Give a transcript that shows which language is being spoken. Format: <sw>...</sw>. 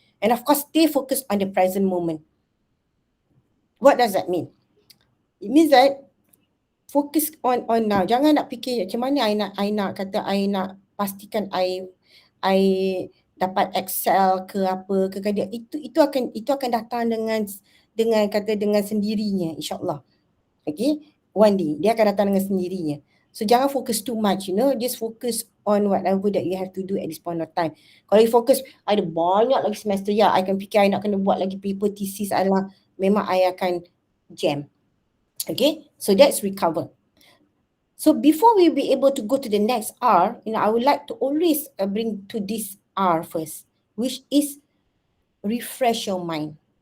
<en>And of course, stay focused on the present moment. What does that mean? It means that focus on now.</en> <ms>Jangan nak fikir macam mana I nak pastikan I dapat excel ke apa ke, itu akan datang dengan sendirinya, insyaAllah. Okay,</ms> <en>one day</en> <ms>dia akan datang dengan sendirinya.</ms> <en>So jangan focus too much, you know, just focus on whatever that you have to do at this point of time.</en> <ms>Kalau you focus, ada banyak lagi semester, I akan fikir I nak kena buat lagi paper thesis, memang I akan jam.</ms> <en>Okay, so that's recover. So before we be able to go to the next R, you know, I would like to always bring to this R first, which is refresh your mind.</en>